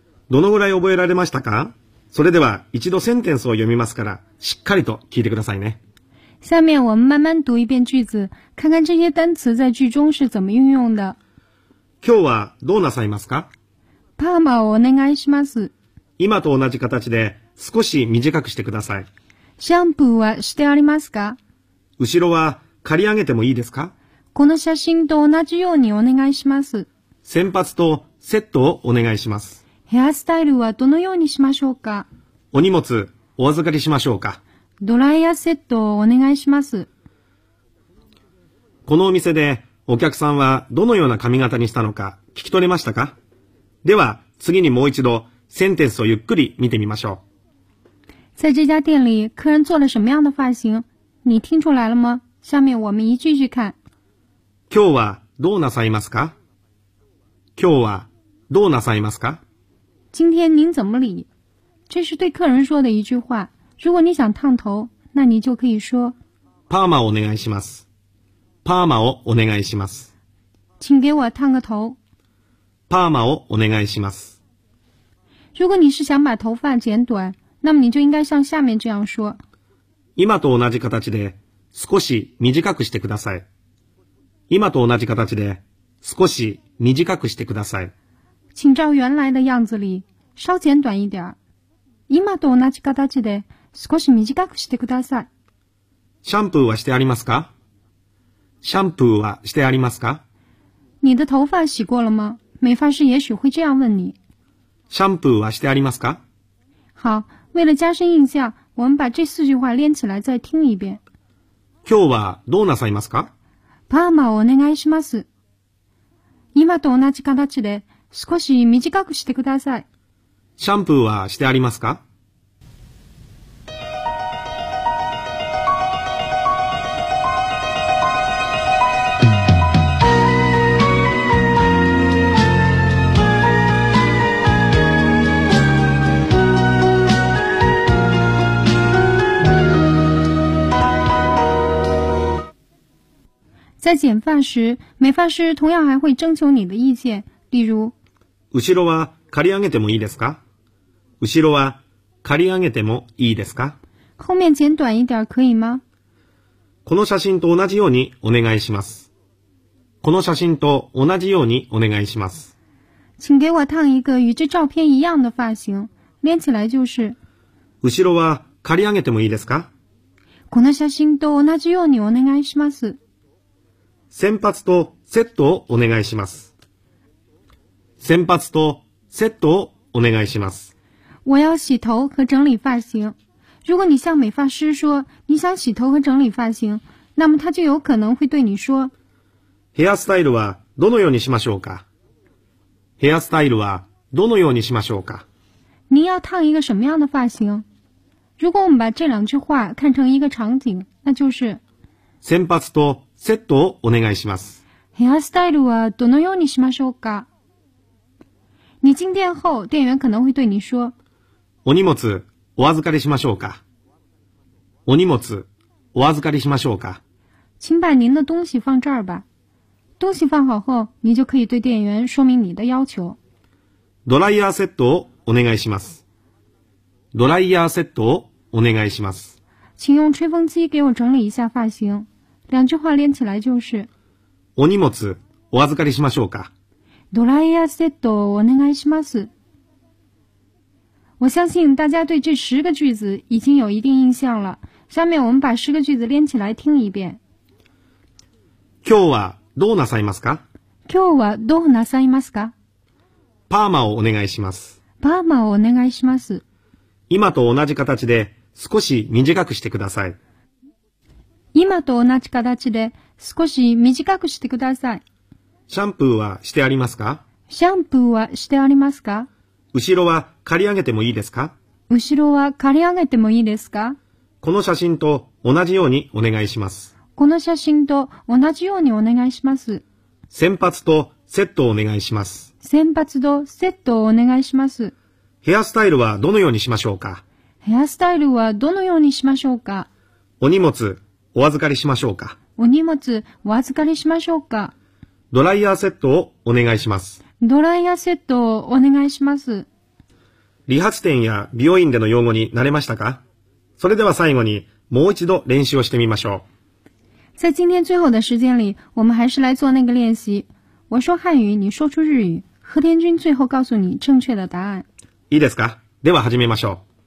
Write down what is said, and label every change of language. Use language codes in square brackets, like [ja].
[ja] どのぐらい覚えられましたか？それでは一度センテンスを読みますから、しっかりと聞いてくださいね。 [zh] 下面我们慢慢读一遍句子，看看这些单词在句中是怎么运用的。 [ja] 今日はどうなさいますか？パーマをお願いします。今と同じ形で少し短くしてください。シャンプーはしてありますか？後ろは刈り上げてもいいですか？この写真と同じようにお願いします。先発とセットをお願いします。ヘアスタイルはどのようにしましょうか？お荷物お預かりしましょうか？ドライヤーセットをお願いします。このお店でお客さんはどのような髪型にしたのか聞き取れましたか？では次にもう一度センテンスをゆっくり見てみましょう。 [zh] 在这家店里、客人做了什么样的发型？你听出来了吗？下面我们一句一句看。 [ja] 今日はどうなさいますか？今日はどうなさいますか？ [zh] 今天您怎么理？这是对客人说的一句话。如果你想烫头，那你就可以说 [ja] パーマをお願いします。パーマをお願いします。 [zh] 请给我烫个头。 [ja] パーマをお願いします。 [zh] 如果你是想把头发剪短，那么你就应该像下面这样说。 [ja] 今と同じ形で少し短くしてください。今と同じ形で少し短くしてください。 [zh] 请照原来的样子里稍剪短一点。 [ja] 今と同じ形で少し短くしてください。シャンプーはしてありますか？シャンプーはしてありますか？ [zh] 你的头发洗过了吗？美发师也许会这样问你。 [ja] シャンプーはしてありますか？ [zh] 好，为了加深印象，我们把这四句话连起来再听一遍。 [ja] 今日はどうなさいますか？パーマをお願いします。今と同じ形で少し短くしてください。シャンプーはしてありますか？ [zh] 在剪发时、美发师同样还会征求你的意见、例如。 [ja] 後ろは刈り上げてもいいですか？後ろは刈り上げてもいいですか？ [zh] 后面剪短一点可以吗？ [ja] この写真と同じようにお願いします。この写真と同じようにお願いします。 [zh] 请给我烫一个与这照片一样的发型、连起来就是。 [ja] 後ろは刈り上げてもいいですか？この写真と同じようにお願いします。先発とセットをお願いします。先発とセットをお願いします。 [zh] 我要洗头和整理发型。如果你向美发师说你想洗头和整理发型，那么他就有可能会对你说。 [ja] ヘアスタイルはどのようにしましょうか？ヘアスタイルはどのようにしましょうか？ [zh] 您要烫一个什么样的发型？如果我们把这两句话看成一个场景，那就是。 [ja] 先発とセットをお願いします。ヘアスタイルはどのようにしましょうか？ [zh] 你进店后，店员可能会对你说：“ [ja] お荷物お預かりしましょうか。” お荷物お預かりしましょうか。 [zh] 请把您的东西放这儿吧。东西放好后，你就可以对店员说明你的要求。 [ja] ドライヤーセットをお願いします。ドライヤーセットをお願いします。 [zh] 请用吹风机给我整理一下发型。两句话连起来就是。 [ja] お荷物お預かりしましょうか。ドライヤーセットをお願いします。 [zh] 我相信大家对这十个句子已经有一定印象了。下面我们把十个句子连起来听一遍。 [ja] 今日はどうなさいますか？今日はどうなさいますか？パーマをお願いします。パーマをお願いします。今と同じ形で少し短くしてください。今と同じ形で少し短くしてください。シャンプーはしてありますか？シャンプーはしてありますか？後ろは刈り上げてもいいですか？後ろは刈り上げてもいいですか？この写真と同じようにお願いします。この写真と同じようにお願いします。先発とセットをお願いします。先発とセットをお願いします。ヘアスタイルはどのようにしましょうか？ヘアスタイルはどのようにしましょうか？お荷物お預かりしましょうか。お荷物お預かりしましょうか。ドライヤーセットをお願いします。ドライヤーセットをお願いします。理髪店や美容院での用語に慣れましたか？それでは最後にもう一度練習をしてみましょう。 [zh] 在今天最后的时间里，我们还是来做那个练习。我说汉语，你说出日语。和田君最后告诉你正确的答案。 [ja] いいですか？では始めましょう。